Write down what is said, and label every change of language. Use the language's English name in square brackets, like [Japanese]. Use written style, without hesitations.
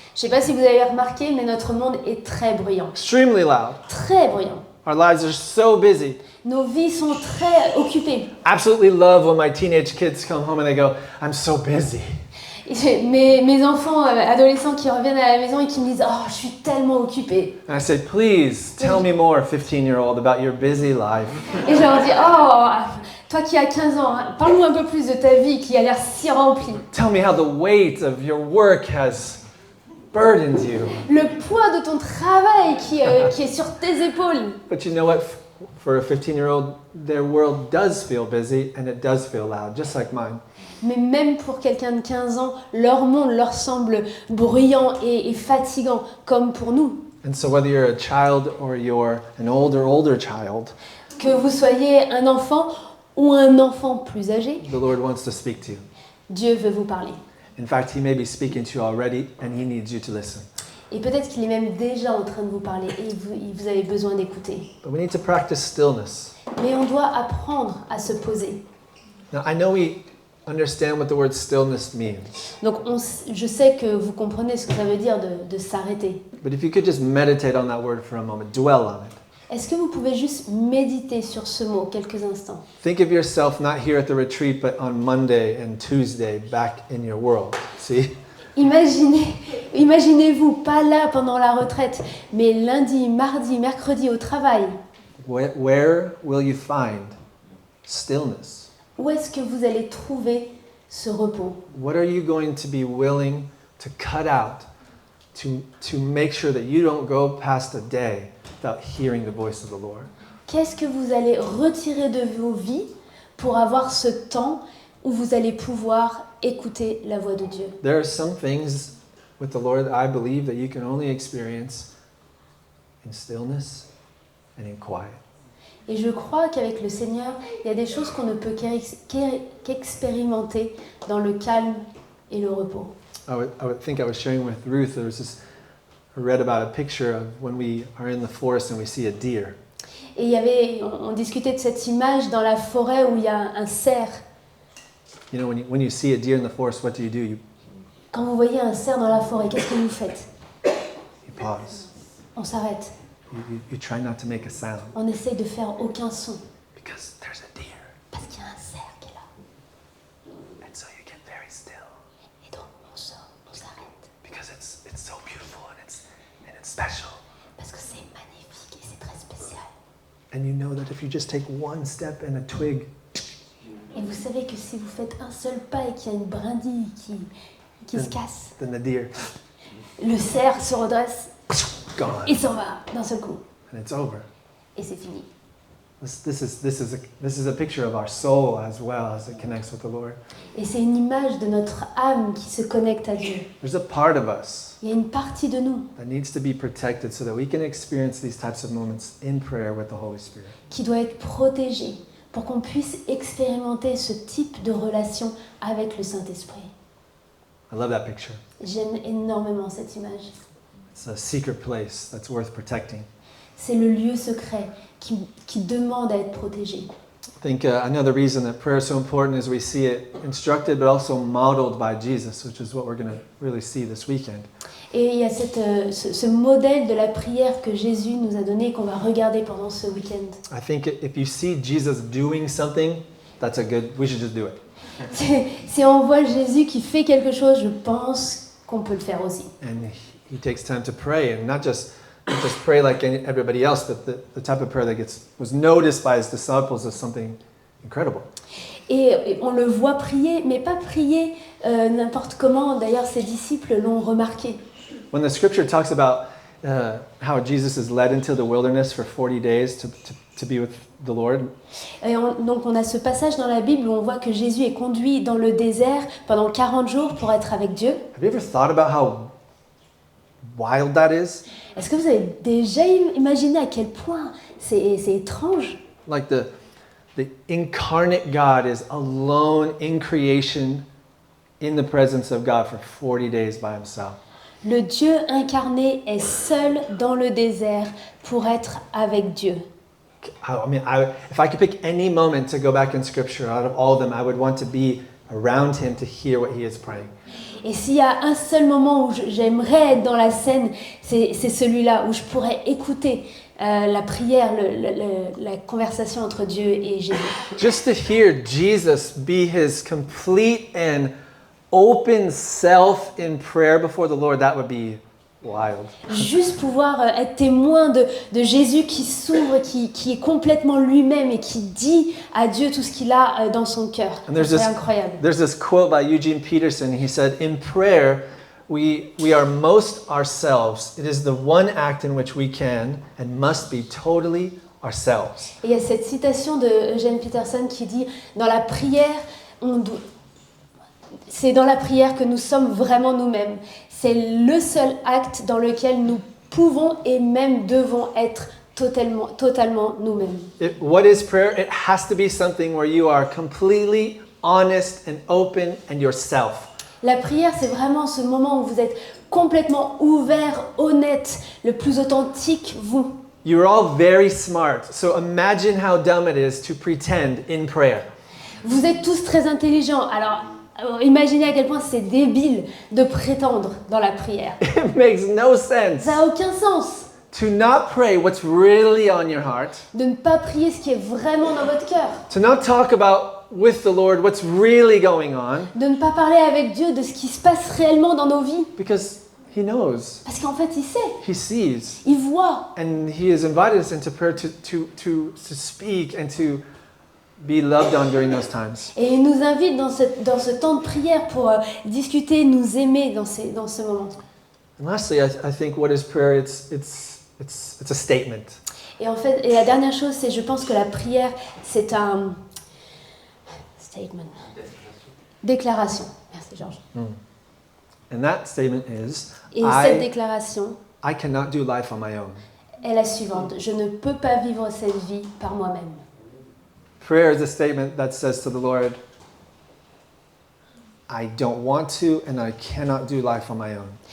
[French] Je ne sais pas si vous avez remarqué, mais notre monde est très bruyant. [English] extremely loud. [French] Très bruyant. [English] Our lives are so busy. [French] Nos vies sont très occupées. [English] Absolutely love when my teenage kids come home and they go, "I'm so busy." [French] Mes enfants adolescents qui reviennent à la maison et qui me disent « Oh, je suis tellement occupée. [English] And I say, "Please tell me more, 15-year-old, about your busy life." » [French] Et je leur dis « Oh, toi qui as 15 ans, hein, parle-nous un peu plus de ta vie qui a l'air si remplie. [English] Tell me how the weight of your work has burdened you. [French] Le poids de ton travail qui est sur tes épaules. » [English] But you know what? For a 15-year-old, their world does feel busy and it does feel loud, just like mine. [French] Mais même pour quelqu'un de 15 ans, leur monde leur semble bruyant et fatigant, comme pour nous. [English] And so whether you're a child or you're an older child, [French] Que vous soyez un enfant ou un enfant plus âgé, [English] the Lord wants to speak to you. [French] Dieu veut vous parler. [English] In fact, He may be speaking to you already and He needs you to listen. [French] Et peut-être qu'il est même déjà en train de vous parler et vous avez besoin d'écouter. [English] But we need to practice stillness. [French] Mais on doit apprendre à se poser. [English] Now, I know we understand what the word stillness means, [French] Donc je sais que vous comprenez ce que ça veut dire de s'arrêter. [English] but if you could just meditate on that word for a moment, dwell on it. [French] Est-ce que vous pouvez juste méditer sur ce mot quelques instants? [English] Think of yourself not here at the retreat, but on Monday and Tuesday back in your world. See? [French] Imaginez-vous, pas là pendant la retraite, mais lundi, mardi, mercredi au travail. [English] Where will you find stillness? [French] Où est-ce que vous allez trouver ce repos? [English] What are you going to be willing to cut out to make sure that you don't go past a day without hearing the voice of the Lord? [French] Qu'est-ce que vous allez retirer de vos vies pour avoir ce temps où vous allez pouvoir écouter la voix de Dieu? [English] There are some things with the Lord I believe that you can only experience in stillness and in quiet. [French] Et je crois qu'avec le Seigneur, il y a des choses qu'on ne peut qu'expérimenter dans le calme et le repos. [English] I was sharing with Ruth, I read about a picture of when we are in the forest and we see a deer. [French] Et on discutait de cette image dans la forêt où il y a un cerf. [English] You know, when you see a deer in the forest, what do? [French] Quand vous voyez un cerf dans la forêt, qu'est-ce que vous faites? [English] You pause. [French] On s'arrête. [English] You try not to make a sound. [French] On essaye de faire aucun son. [English] Because there's a deer. [French] Parce qu'il y a un cerf qui est là. [English] And so you get very still. [French] Et donc on sort, on s'arrête. [English] Because it's so beautiful and it's special. [French] Parce que c'est magnifique et c'est très spécial. [English] And you know that if you just take one step and a twig. [French] Et vous savez que si vous faites un seul pas et qu'il y a une brindille qui se casse, [English] Then the deer. [French] le cerf se redresse. [English] Gone. [French] Il s'en va d'un seul coup. [English] And it's over. [French] Et c'est fini. [English] This is a picture of our soul as well as it connects with the Lord. [French] Et c'est une image de notre âme qui se connecte à Dieu. [English] There's a part of us [French] Il y a une partie de nous [English] that needs to be protected so that we can experience these types of moments in prayer with the Holy Spirit. [French] qui doit être protégée pour qu'on puisse expérimenter ce type de relation avec le Saint-Esprit. [English] I love that picture. [French] J'aime énormément cette image. [English] It's a secret place that's worth protecting. [French] C'est le lieu secret qui demande à être protégé. [English] I think another reason that prayer is so important is we see it instructed but also modeled by Jesus, which is what we're going to really see this weekend. [French] Et il y a ce modèle de la prière que Jésus nous a donné et qu'on va regarder pendant ce week-end. [English] I think if you see Jesus doing something, we should just do it. [French] Si on voit Jésus qui fait quelque chose, je pense qu'on peut le faire aussi. [English] And he takes time to pray, and not just pray like everybody else, but the type of prayer that was noticed by his disciples as something incredible. [French] Et on le voit prier, mais pas prier n'importe comment. D'ailleurs, ses disciples l'ont remarqué. [English] When the scripture talks about how Jesus is led into the wilderness for 40 days to be with the Lord. [French] Et donc on a ce passage dans la Bible où on voit que Jésus est conduit dans le désert pendant 40 jours pour être avec Dieu. [English] Have you ever thought about how wild that is? [French] Est-ce que vous avez déjà imaginé à quel point c'est étrange? [English] Like the incarnate God is alone in creation in the presence of God for 40 days by himself. [French] Le Dieu incarné est seul dans le désert pour être avec Dieu. [English] I mean, if I could pick any moment to go back in Scripture out of all of them, I would want to be around him to hear what he is praying. [French] Et s'il y a un seul moment où j'aimerais être dans la scène, c'est celui-là où je pourrais écouter la prière, la conversation entre Dieu et Jésus. [English] Just to hear Jesus be his complete and open self in prayer before the Lord, that would be wild. [French] Juste pouvoir être témoin de Jésus qui s'ouvre, qui est complètement lui-même et qui dit à Dieu tout ce qu'il a dans son cœur. C'est incroyable. [English] There's this quote by Eugene Peterson. He said, "In prayer, we are most ourselves. It is the one act in which we can and must be totally ourselves." [French] Et il y a cette citation de Eugene Peterson qui dit, dans la prière, c'est dans la prière que nous sommes vraiment nous-mêmes. C'est le seul acte dans lequel nous pouvons et même devons être totalement nous-mêmes. [English] What is prayer? It has to be something where you are completely honest and open and yourself. [French] La prière, c'est vraiment ce moment où vous êtes complètement ouvert, honnête, le plus authentique, vous. [English] You're all very smart, so imagine how dumb it is to pretend in prayer. [French] Vous êtes tous très intelligents, alors imaginez à quel point c'est débile de prétendre dans la prière. [English] It makes no sense. [French] Ça n'a aucun sens. [English] To not pray what's really on your heart. [French] de ne pas prier ce qui est vraiment dans votre cœur, [English] To not talk about with the Lord what's really going on. [French] de ne pas parler avec Dieu de ce qui se passe réellement dans nos vies. [English] Because He knows. [French] Parce qu'en fait, il sait, [English] He sees. [French] il voit. [English] And He has invited us into prayer to speak and to be loved on during those times. [French] Et il nous invite dans ce temps de prière pour discuter, nous aimer dans ce moment. [English] And lastly, I think what is prayer? It's a statement. [French] Et en fait, et la dernière chose, c'est je pense que la prière, c'est un statement. Déclaration. Merci Georges. [English] And that statement is, [French] Et cette déclaration [English] I cannot do life on my own. [French] est la suivante. Je ne peux pas vivre cette vie par moi-même. [English] Prayer is a statement that says to the Lord, I don't want to and I cannot do life on my own.